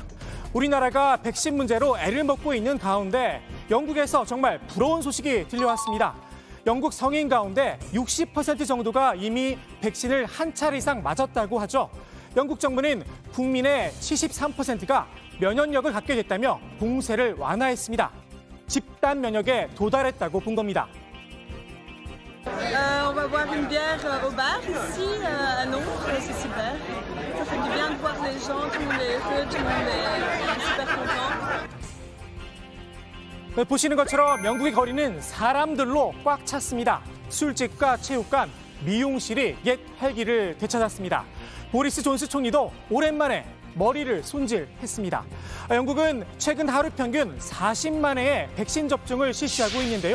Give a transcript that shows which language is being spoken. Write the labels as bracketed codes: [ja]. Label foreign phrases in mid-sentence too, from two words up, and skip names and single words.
[ko] 우리나라가 백신 문제로 애를 먹고 있는 가운데 영국에서 정말 부러운 소식이 들려왔습니다. 영국 성인 가운데 60% 정도가 이미 백신을 한 차례 이상 맞았다고 하죠. 영국 정부는 국민의 73%가 면역력을 갖게 됐다며 공세를 완화했습니다. 집단 면역에 도달했다고 본 겁니다. [fr] On va boire une bière au bar ici à Londres, c'est super. Ça fait du bien de voir les gens, tout le monde est heureux, tout le monde est super content. [ko] 보시는 것처럼 영국의 거리는 사람들로 꽉 찼습니다. 술집과 체육관, 미용실이 옛 활기를 되찾았습니다. 보리스 존스 총리도 오랜만에 머리를 손질했습니다. 영국은 최근 하루 평균 40만 회의 백신 접종을 실시하고 있는데요.